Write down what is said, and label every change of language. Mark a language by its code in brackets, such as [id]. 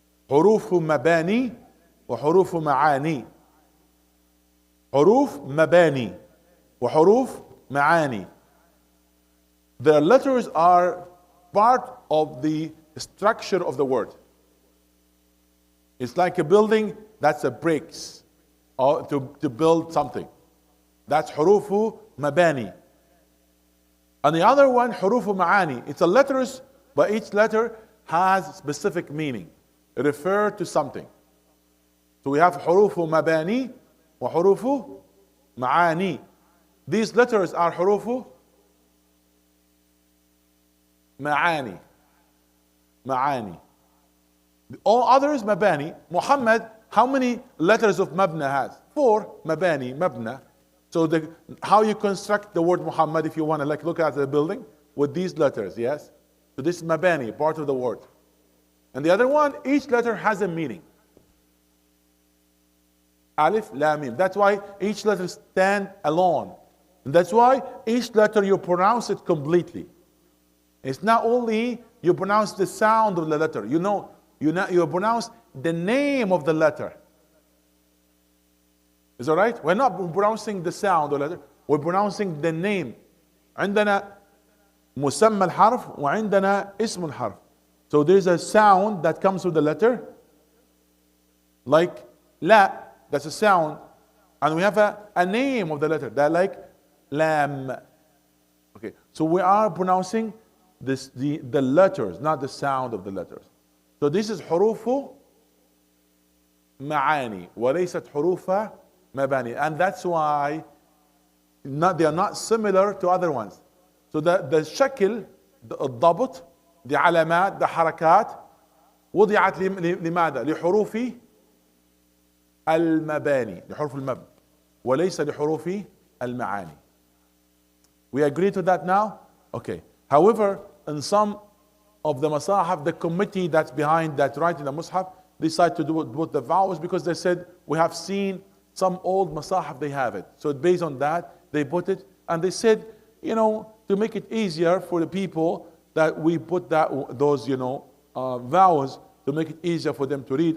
[ar] حروف مباني وحروف معاني. حروف مباني وحروف معاني. [en] The letters are part of the structure of the word. It's like a building, that's a bricks, or to build something. That's حروف مباني. And the other one, حروف معاني. It's a letters, but each letter has specific meaning. It refers to something. So we have [ar] حروف مباني وحروف معاني. [en] These letters are حروف معاني. [ar] معاني. [en] All others مباني. Muhammad, how many letters of mabna has? 4. مباني, mabna. So how you construct the word Muhammad, if you want to like look at the building, with these letters, yes? So this is mabani, part of the word. And the other one, each letter has a meaning. Alif, Lam, Mim. That's why each letter stand alone. And that's why each letter you pronounce it completely. It's not only you pronounce the sound of the letter. You pronounce the name of the letter. Is that right? We're not pronouncing the sound of the letter. We're pronouncing the name. [ar] عندنا مسمى الحرف وعندنا اسم الحرف. [en] So there's a sound that comes with the letter. Like la, that's a sound. And we have a name of the letter. That like lam. Okay. So we are pronouncing the letters, not the sound of the letters. So this is [ar] حروف معاني وليست حروف مباني. [en] And that's why they are not similar to other ones. So the [ar] شكل, الضبط, the علامات, the حركات وضعت لماذا؟ لحروف المباني، لحروف المبنى وليس لحروف المعاني. [en] We agree to that now? Okay. However, in some of the masahif, the committee that's behind that writing the mushaf decided to do both the vowels because they said, we have seen some old masahif, they have it. So based on that, they put it, and they said, to make it easier for the people, that we put those vowels to make it easier for them to read.